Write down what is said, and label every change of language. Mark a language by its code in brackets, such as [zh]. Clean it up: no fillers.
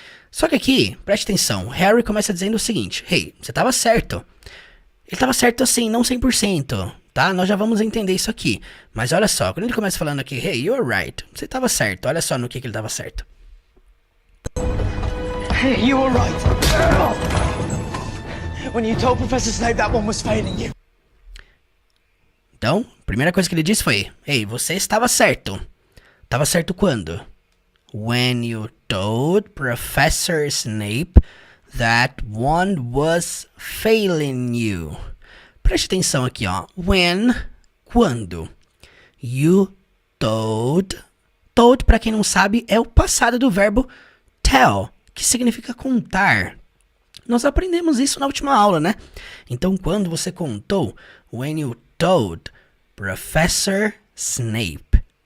[pt] Só que aqui, preste atenção, Harry começa dizendo o seguinte: Hey, você estava certo. Ele estava certo assim, não 100%, tá? Nós já vamos entender isso aqui. Mas olha só, quando ele começa falando aqui, [en] Hey, you're right. [pt] Você estava certo, olha só no que ele estava certo. [en] Hey, you were right. When you told Professor Snape that one was failing you. [pt] Então, a primeira coisa que ele disse foi: Hey, você estava certo. Estava certo quando? [en] When you told Professor Snape that one was failing you. [pt] Preste atenção aqui, ó. When, quando. [en] You told [pt] told, para quem não sabe, é o passado do verbo tell, que significa contar. Nós aprendemos isso na última aula, né? Então, quando você contou, [en] when you told Professor Snape.